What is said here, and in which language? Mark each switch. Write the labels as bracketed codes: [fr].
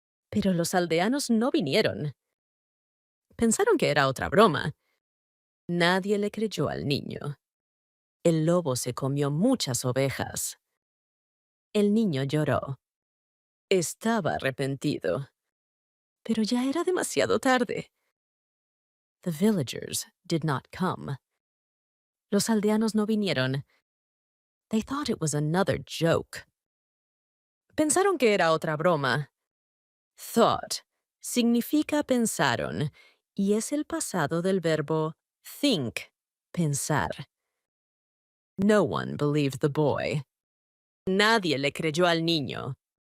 [es] Pero los aldeanos no vinieron. Pensaron que era otra broma. Nadie le creyó al niño. El lobo se comió muchas ovejas. El niño lloró. Estaba arrepentido. Pero ya era demasiado tarde. [en] The villagers did not come. [es] Los aldeanos no vinieron. [en] They thought it was another joke. [es] Pensaron que era otra broma. Thought significa pensaron y es el pasado del verbo think, pensar. [en] No one believed the boy. [es] Nadie le creyó al niño.